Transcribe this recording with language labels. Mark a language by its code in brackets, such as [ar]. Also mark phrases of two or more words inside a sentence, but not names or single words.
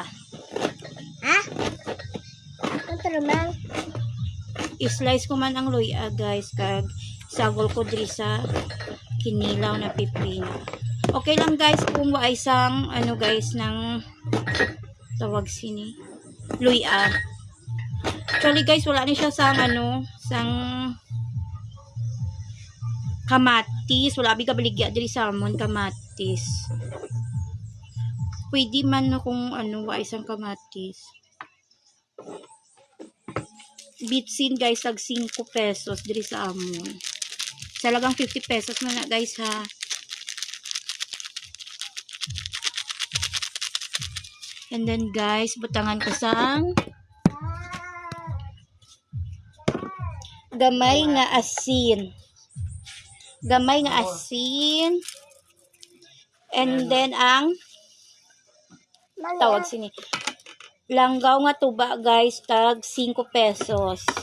[hil] Ha? Ito naman. I-slice ko man ang luya guys kag sagol ko diri sa kinilaw na pipino. Okay lang guys kung wa isang ano guys ng tawag sini luya. Actually guys wala ni siya sang ano sang kamatis, wala biga baligya diri sa amon kamatis. Pwede man no kung ano wa isang kamatis. Bitsin guys tag 5 pesos diri sa amon. Salagang 50 pesos man na guys ha. [en] And then [hil] guys, butangan ko sang gamay nga asin. Gamay nga asin. [en] And then [hil] ang tawag sini langgaw nga tuba guys tag 5 pesos.